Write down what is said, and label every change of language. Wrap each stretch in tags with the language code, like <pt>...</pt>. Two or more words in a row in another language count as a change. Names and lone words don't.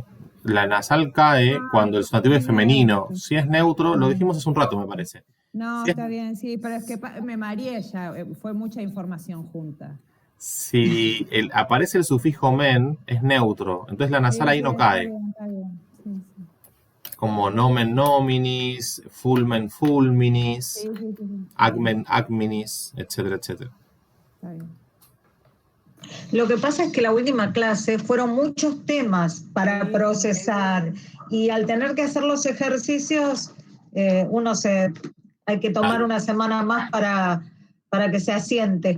<es>La nasal cae cuando el sustantivo es femenino. Si es neutro, lo dijimos hace un rato, me parece. No, Si es- está bien, sí, pero es que me mareé ya, fue mucha información junta. Si aparece el sufijo men, es neutro. Entonces la nasal ahí no cae. Está bien, sí, sí.</es> <la>Como nomen nominis, fulmen fulminis,</la> <es>Sí.</es> <la>agmen agminis,</la> <es>etcétera, etcétera. Está bien. Lo que pasa es que la última clase fueron muchos temas para procesar y al tener que hacer los ejercicios, hay que tomar Claro. una semana más para que se asiente</es>